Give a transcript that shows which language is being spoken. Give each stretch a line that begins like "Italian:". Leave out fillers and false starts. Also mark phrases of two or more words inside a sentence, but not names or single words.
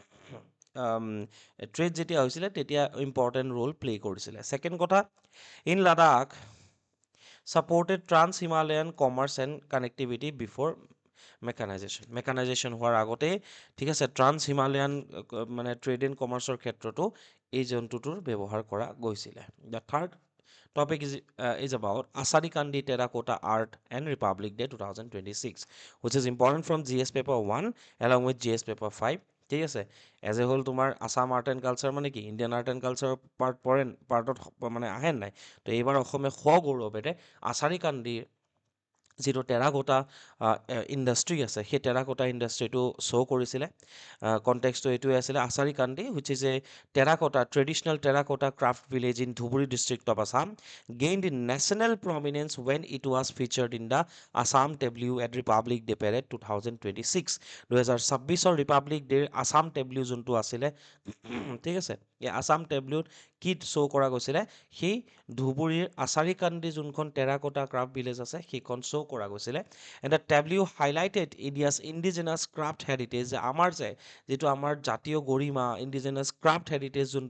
English: ট্ৰেড
Assamese: যেতিয়া হৈছিলে তেতিয়া
English: important role play কৰিছিলে ছেকেণ্ড কথা in Ladakh supported trans Himalayan commerce and connectivity before mechanisation
Assamese: হোৱাৰ আগতেই ঠিক আছে
English: trans Himalayan মানে trade and commerce
Assamese: ক্ষেত্ৰতো এই জন্তুটোৰ ব্যৱহাৰ কৰা গৈছিলে
English: the third topic is about Asari Kandi Terracotta Art and Republic Day 2026, which is important from GS paper 1 along with GS paper 5.
Assamese: ঠিক আছে
English: as a
Assamese: হ'ল তোমাৰ
English: Assam art and culture
Assamese: মানে কি
English: Indian art and culture part
Assamese: মানে আহে নাই তো এইবাৰ অসমে সগৌৰৱেৰে আচাৰী কান্দিৰ যিটো
English: terracotta industry
Assamese: আছে সেই
English: terracotta industry
Assamese: শ্ব' কৰিছিলে কণ্টেক্সটো এইটোৱে আছিলে আচাৰী কান্দি
English: which is a terracotta traditional terracotta craft village in Dhubri district of Assam gained national prominence when it was featured in the Assam Tableau at Republic Day Parade 2026 2026 Republic Day Assam tableau
Assamese: যোনটো আছিলে ঠিক আছে এই
English: Assam tableau
Assamese: কি শ্ব' কৰা গৈছিলে সেই ধুবুৰীৰ আচাৰী কান্দি যোনখন
English: terracotta craft village
Assamese: আছে সেইখন শ্ব' কৰা গৈছিলে
English: and the tableau highlighted India's indigenous craft heritage
Assamese: আমাৰ যে যিটো আমাৰ জাতীয় গৰিমা
English: indigenous craft heritage যোনটো